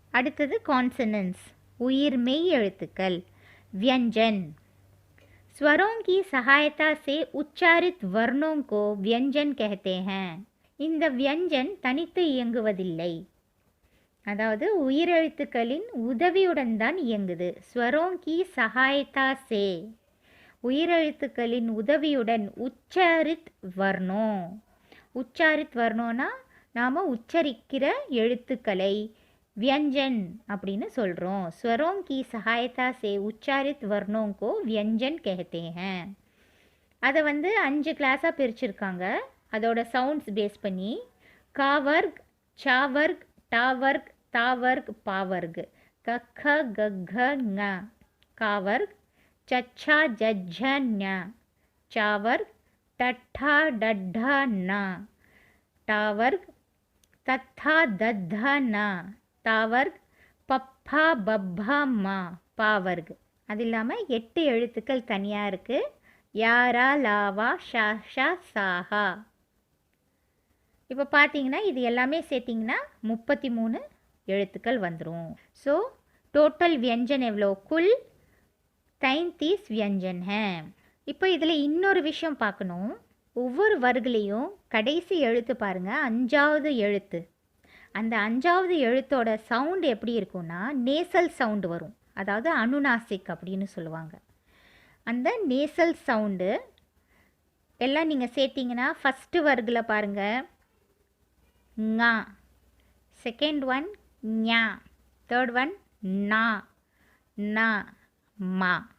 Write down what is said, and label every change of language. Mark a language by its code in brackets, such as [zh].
[ta] அடுத்தது கான்சனன்ஸ் உயிர் மெய் எழுத்துக்கள். [hi] व्यंजन स्वरों की सहायता से उच्चारित वर्णों को व्यंजन कहते हैं. [ta] இந்த व्यंजन தனித்து இயங்குவதில்லை, அதாவது உயிரெழுத்துக்களின் உதவியுடன் தான் இயங்குது. [hi] स्वरों की सहायता से [ta] உயிரெழுத்துக்களின் உதவியுடன் [hi] உச்சாரித் வர்ணோ. [ta] உச்சாரித் வர்ணோனா நாம் உச்சரிக்கிற எழுத்துக்களை व्यंजन அப்படின்னு சொல்கிறோம். [hi] स्वरों की सहायता से उच्चारित वर्णों को व्यंजन कहते हैं. [ta] அதை 5 கிளாஸாக பிரிச்சிருக்காங்க. அதோட சவுண்ட்ஸ் பேஸ் பண்ணி காவர்க், சாவர்க், டாவர்க், தாவர்க், பாவர்க். கக்க கக்க ங காவர்க், சச்சா ஜஜ்ஜ ஞ சாவர்க், டட்டா டட்டா ந டாவர்க், தத்தா தத்தா ந தாவர்க், பப்பா பப்பா மா பாவர்க். அது இல்லாமல் 8 எழுத்துக்கள் தனியாக இருக்குது. யாரா லாவா ஷா ஷா சாஹா. இப்போ பார்த்தீங்கன்னா இது எல்லாமே சேர்த்திங்கன்னா 33 எழுத்துக்கள் வந்துடும். ஸோ டோட்டல் வியஞ்சன் எவ்வளோ? [hi] குல் 33 व्यंजन है. [ta] இப்போ இதில் இன்னொரு விஷயம் பார்க்கணும். ஒவ்வொரு வர்க்கலையும் கடைசி எழுத்து பாருங்கள், 5வது எழுத்து. அந்த 5வது எழுத்தோட சவுண்டு எப்படி இருக்கும்னா நேசல் சவுண்டு வரும், அதாவது அனுநாசிக் அப்படின்னு சொல்லுவாங்க. அந்த நேசல் சவுண்டு எல்லாம் நீங்கள் சேர்த்திங்கன்னா ஃபஸ்ட்டு வர்க்கில் பாருங்கள் ஙா, செகண்ட் ஒன் ஞா, தேர்ட் ஒன் நா, நா, மா.